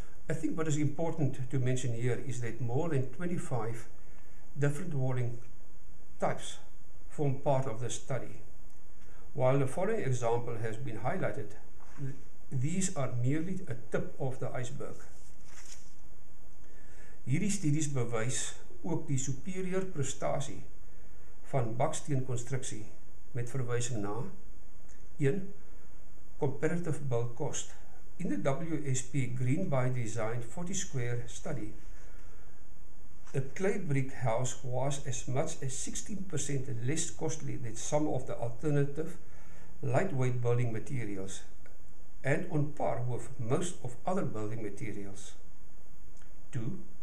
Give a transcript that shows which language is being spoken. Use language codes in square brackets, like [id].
[en] I think what is important to mention here is that more than 25 different walling types form part of the study. While the following example has been highlighted, these are merely a tip of the iceberg. [af] Hierdie studies bewys ook die superieur prestasie van baksteenkonstruksie met verwysing na 1. [en] Comparative build cost. In the WSP Green by Design 40 square study, a clay brick house was as much as 16% less costly than some of the alternative lightweight building materials and on par with most of other building materials. 2.